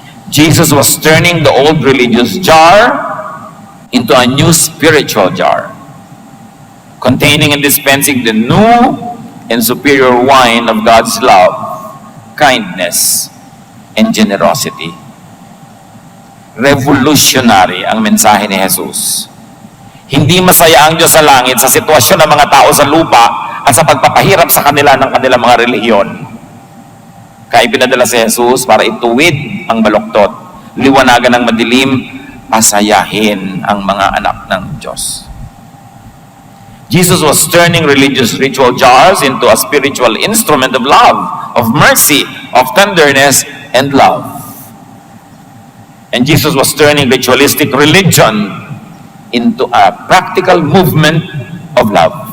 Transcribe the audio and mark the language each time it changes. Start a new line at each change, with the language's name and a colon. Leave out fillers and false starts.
English: Jesus was turning the old religious jar into a new spiritual jar, containing and dispensing the new and superior wine of God's love, kindness, and generosity.
Filipino: Revolutionary ang mensahe ni Jesus. Hindi masaya ang Diyos sa langit sa sitwasyon ng mga tao sa lupa at sa pagpapahirap sa kanila ng kanilang mga relihiyon. Kaya pinadala si Jesus para ituwid ang baluktot, liwanagan ng madilim, pasayahin ang mga anak ng Diyos.
English: Jesus was turning religious ritual jars into a spiritual instrument of love, of mercy, of tenderness, and love. And Jesus was turning ritualistic religion into a practical movement of love.